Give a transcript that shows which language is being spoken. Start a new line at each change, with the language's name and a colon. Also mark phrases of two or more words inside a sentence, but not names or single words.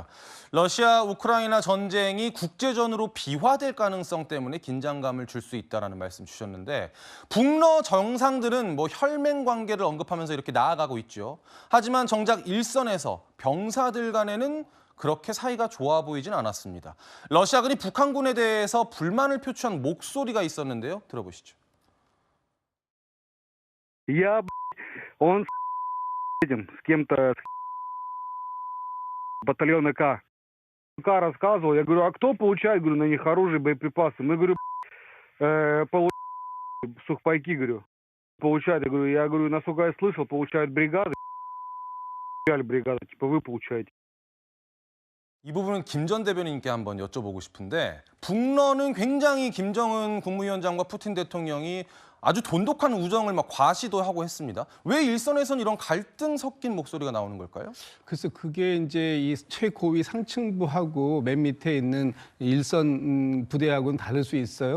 Korean: 러시아 우크라이나 전쟁이 국제전으로 비화될 가능성 때문에 긴장감을 줄 수 있다는 말씀 주셨는데, 북러 정상들은 뭐 혈맹 관계를 언급하면서 이렇게 나아가고 있죠. 하지만 정작 일선에서 병사들 간에는 그렇게 사이가 좋아 보이진 않았습니다. 러시아군이 북한군에 대해서 불만을 표출한 목소리가 있었는데요. 들어보시죠.
Russian: Он этим, с кем-то батальона К. К рассказывал, я говорю, а кто получает, говорю, на них оружие, боеприпасы? Мы, говорю, сухпайки, говорю, получают. Я говорю, насколько я слышал, получают бригады, бригады, типа вы получаете.
Korean: 이 부분은 김 전 대변인께 한번 여쭤보고 싶은데, 북러는 굉장히 김정은 국무위원장과 푸틴 대통령이 아주 돈독한 우정을 막 과시도 하고 했습니다. 왜 일선에선 이런 갈등 섞인 목소리가 나오는 걸까요? 그래서 그게 이제 이 최고위 상층부하고 맨 밑에 있는 일선 부대하고는 다를 수 있어요.